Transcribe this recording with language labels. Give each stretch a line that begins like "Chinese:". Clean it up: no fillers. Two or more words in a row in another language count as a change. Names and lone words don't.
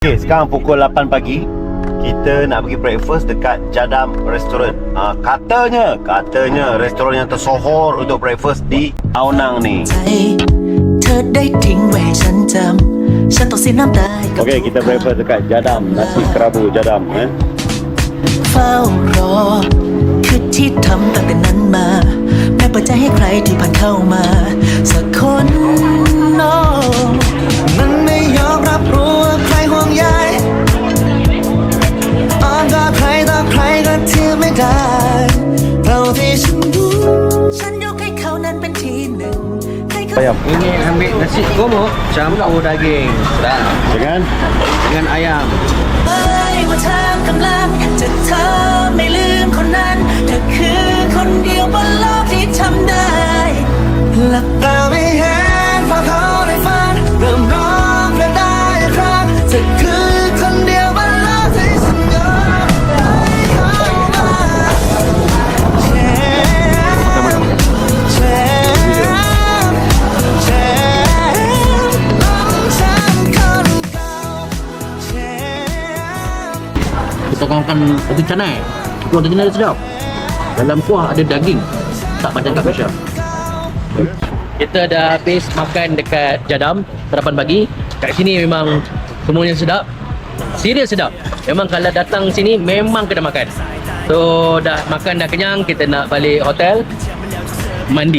Malay: Okay, sekarang pukul 8 pagi. Kita nak pergi breakfast dekat Jadam Restaurant. Katanya restoran yang tersohor untuk breakfast di Ao Nang ni. Okay, kita breakfast dekat Jadam. Nasi kerabu Jadam.
Thai: เฝ้ารอคือที่ทำตั้งแต่นั้นมาแม้เปิดใจให้ใครที่ผ่านเข้ามาสักคนมันไม่ยอมรับรู้ว่าใครห่วงใยอ้อนกอดใครต่อใครก็เทียบไม่ได้เท่าที่ฉันรู้ฉันยกให้เขานั้นเป็นที่หนึ่งให้เขา
Malay: Ini ambil nasi gemuk campur daging sedap dengan ayam.
Thai: ว่าเธอกำลังจะเธอไม่ลืมคนนั้นเธอคือคนเดียว บนโลกที่ทำได้หลับตาไม่เห็นพอเขาได้ฝันเริ่มร้องเพลงได้อีกครั้งเธอคือคนเดียวบนโลกที่ฉันยอมให้เขามาแชร์ลองฉันคนเก่า
Malay: Kita akan roti canai. Roti canai dia sedap. Dalam kuah ada daging. Tak macam kat Malaysia. Kita dah habis makan dekat Jadam 8 pagi. Kat sini memang semuanya sedap. Serius sedap. Memang kalau datang sini memang kena makan. So dah makan dah kenyang, kita nak balik hotel mandi.